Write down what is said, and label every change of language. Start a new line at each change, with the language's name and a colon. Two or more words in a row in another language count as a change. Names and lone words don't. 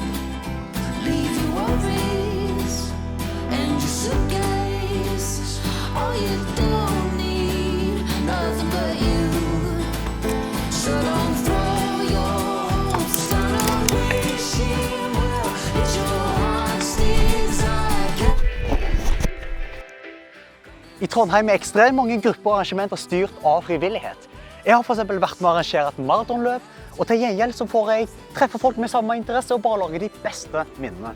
English: Leave your worries and your suitcase. All you don't need, nothing but you. So don't throw your hopes, start on wishing well. It's your
Norwegian: I Trondheim er ekstremt mange grupper og arrangementer styrt av frivillighet. Jeg har for eksempel vært med å arrangere et maratonløp, og til gjengjeld så får jeg treffe folk med samme interesse og bare lage de beste minnene.